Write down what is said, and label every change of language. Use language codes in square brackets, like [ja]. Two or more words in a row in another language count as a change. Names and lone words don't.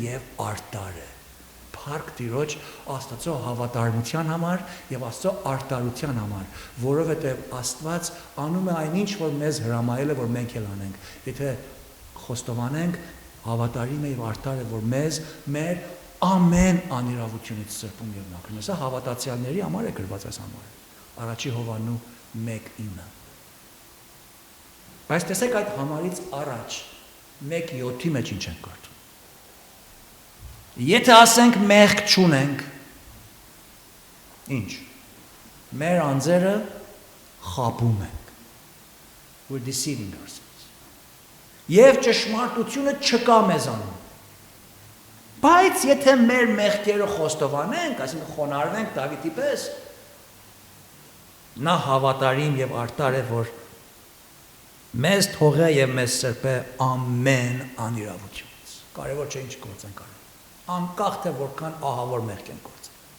[hy] եւ արդար է։ Փառք Տիրոջ Աստծո հավատարմության համար եւ Աստծո արդարության համար, որովհետեւ Աստված անում է այնինչ, որ մեզ հրամայել է, որ մենք էլ անենք։ Եթե խոստովանենք, հավատարիմ է եւ արդար է, որ մեզ մեր ամեն անիրավությունից սրբում եւ մաքրում է։ Սա հավատացյալների համար է գրված այս համարը։ Առաջի Հովաննու 1:9։ Բայց տեսեք այդ համարից առաջ 1:7-ի մեջ ինչ ենք կարդում։ Եթե ասենք մեղք չունենք, ինչ։ Մեր անձերը խաբում ենք։ [en] We're deceiving ourselves. [hy] Եվ ճշմարտությունը չկա մեզանում։ Բայց եթե մեր մեղքերը խոստովանենք, այսինքն խոնարհվենք Դավիթի պես, նա հավատարիմ եւ արդար է, որ մեզ թողե եւ մեզ սրբե ամեն անիրավությունից։ Կարևոր չէ ինչ գործենք արել։ Անկախ թե որքան ահավոր մեղք ենք գործել։